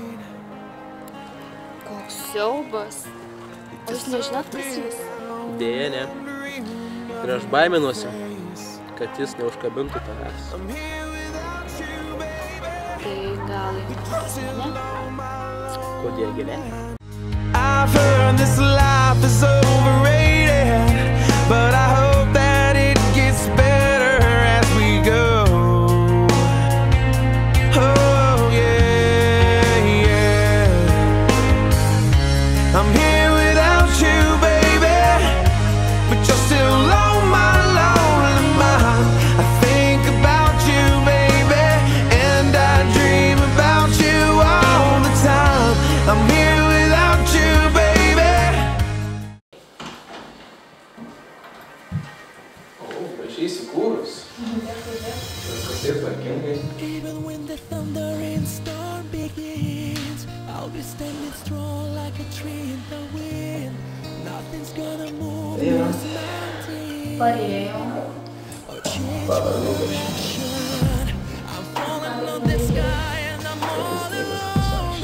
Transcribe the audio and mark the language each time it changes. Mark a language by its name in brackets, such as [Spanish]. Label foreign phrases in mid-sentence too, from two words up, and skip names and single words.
[Lithuanian] Koks siaubas. O jūs nežinot, kas jis? Dėja, ne. Ir aš baiminuosi, kad jis neužkabintų tavęs. Tai gal pas mane? Kodėl gilė? [English] I've heard this life is overrated, but I hope that it gets better as we go. Oh yeah, yeah. I'm here without you, baby, but you're still on my lonely mind. I think about you, baby, and I dream about you all the time. I'm here without you, baby. [Lithuanian] Gražiai įsikūrus. Viskas taip tvarkingai. [English] Even when the thunder and storm begins, I'll be standing strong like a tree in the wind. Nothing's gonna move this mountain or change my direction. I'm falling on the sky and I'm all alone.